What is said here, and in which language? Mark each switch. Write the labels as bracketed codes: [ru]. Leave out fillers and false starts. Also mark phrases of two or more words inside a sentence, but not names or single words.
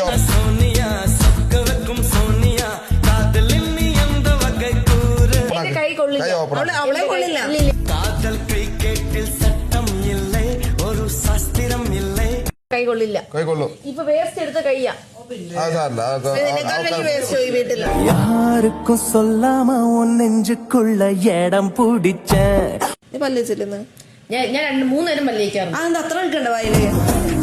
[ml] കൈ കൊള്ളില്ല. അവളെ കൊള്ളില്ല. കൈ കൊള്ളില്ല. ഇപ്പൊ വേസ്റ്റ് എടുത്ത കയ്യാ. [ta] யாருக்கும் சொல்லாம உன் நெஞ்சுக்குள்ள இடம் பிடிச்ச [ml] പല്ലിച്ചില്ലെന്ന് ഞാൻ 3 നേരം പല്ലിക്കാറുണ്ട്. അതെന്താ അത്ര എടുക്കണ്ട വായില്?